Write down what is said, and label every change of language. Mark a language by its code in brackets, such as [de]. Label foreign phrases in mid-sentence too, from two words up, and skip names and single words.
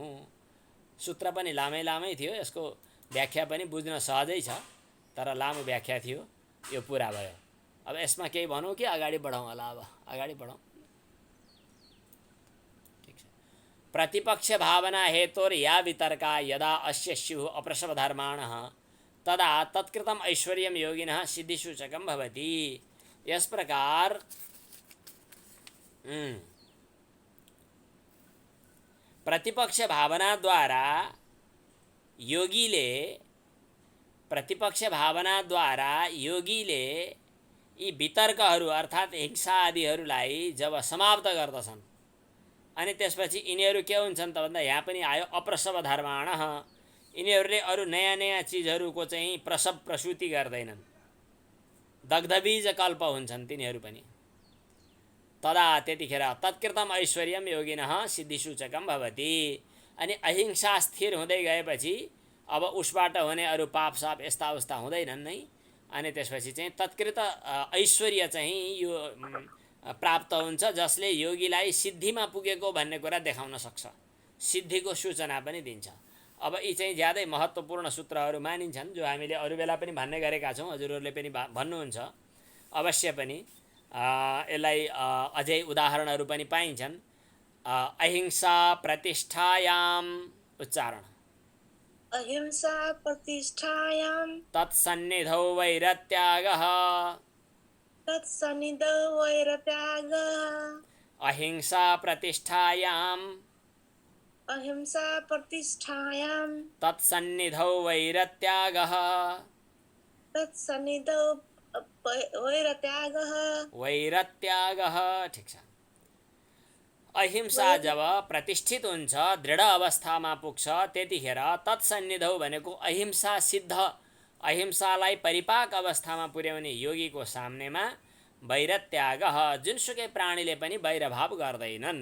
[ne] सूत्र पनि लामै थियो, यसको व्याख्या पनि बुझ्न सहजै छ, तर लामो व्याख्या थियो, यो पुरा भयो। अब यसमा केही भनौँ कि अगाडि बढौँ होला? अब अगाडि बढौँ। ठिक छ। [sa] प्रतिपक्ष भावना हेतुर या वितर्का यदा अस्य स्युः अप्रसवधर्माणः तदा तत्कृतम ऐश्वर्यम योगिनः सिद्धिसूचकम भवति। [ne] यस प्रकार प्रतिपक्ष भावना द्वारा योगीले यी वितर्कहरू अर्थात् हिंसा आदिहरूलाई जब समाप्त गर्दछन् अनि त्यसपछि यिनीहरू के हुन्छन् त भन्दा यहाँ पनि आयो [sa] अप्रसव धर्माणः, [ne] यिनीहरूले अरू नयाँ चिजहरूको चाहिँ प्रसूति गर्दैनन्, दग्धबीज कल्प हुन्छन् तिनीहरू पनि। [sa] तदा त्यतिखेर तत्कृतम ऐश्वर्यम योगिनः सिद्धिसूचकम भवति। [ne] अनि अहिंसा स्थिर हुँदै गएपछि अब उसबाट हुने अरू पाप साप यस्ता उस्ता हुँदैनन् नै। अनि त्यसपछि चाहिँ [sa] तत्कृत ऐश्वर्य [ne] चाहिँ यो प्राप्त हुन्छ, जसले योगीलाई सिद्धिमा पुगेको भन्ने कुरा देखाउन सक्छ, सिद्धिको सूचना पनि दिन्छ। अब यी चाहिँ ज्यादै महत्त्वपूर्ण सूत्रहरू मानिन्छन्, जो हामीले अरू बेला पनि भन्ने गरेका छौँ, हजुरहरूले पनि भन्नुहुन्छ। अवश्य पनि यसलाई अझै उदाहरणहरू पनि पाइन्छन्। [sa] अहिंसा प्रतिष्ठायाम उच्चारण अहिंसा प्रतिष्ठायां तत्सन्निधौ वैरत्यागः अहिंसा प्रतिष्ठायां तत्सन्निधौ वैरत्यागः [ne] ठिक छ। अहिंसा जब प्रतिष्ठित हुन्छ, दृढ अवस्थामा पुग्छ, त्यतिखेर तत्सन्निधौ भनेको अहिंसा सिद्ध, अहिंसालाई परिपाक अवस्थामा पुर्याउने योगीको सामनेमा वैरत्यागः, जुनसुकै प्राणीले पनि वैरभाव गर्दैनन्।